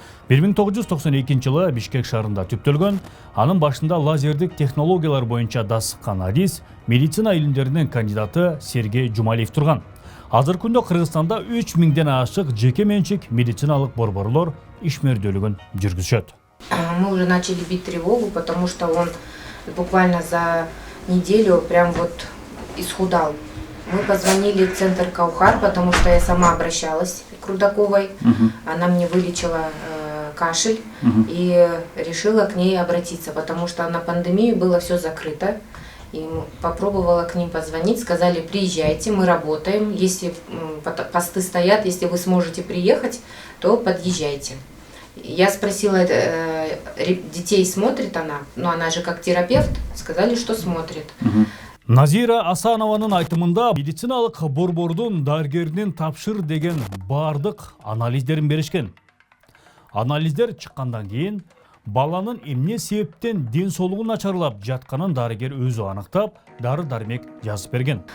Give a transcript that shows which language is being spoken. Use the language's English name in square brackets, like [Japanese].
[Kyrgyz] 1992 жылы Бишкек шаарында түптөлгөн, анын башында лазердик технологиялар боюнча дасыккан адис, медицина илимдеринин кандидаты Сергей Жумалиев турган. Азыркы күндө Кыргызстанда 3000ден ашык жеке менчик медициналык борборлор ишмердүүлүгүн жүргүзүшөт. [Russian] Мы уже начали бить тревогу, потому что он буквально за неделю прям вот исхудал. Мы позвонили в центр Каухар, потому что я сама обращалась к Рудаковой. Она мне вылечила кашель и решила к ней обратиться, потому что на пандемию было все закрыто. И попробовала к ним позвонить, сказали: приезжайте, мы работаем, если посты стоят, если вы сможете приехать, то подъезжайте. Я спросила, детей смотрит она, но она же как терапевт, сказали, что смотрит. [Kyrgyz] Назира Асанованын айтымында медициналык борбордун дарыгеринин тапшыр деген бардык анализдерин беришкен. Анализдер чыккандан кийин баланын эмне себептен ден соолугу начарлап жатканын дарыгер өзү аныктап, дары-дармек жазып берген.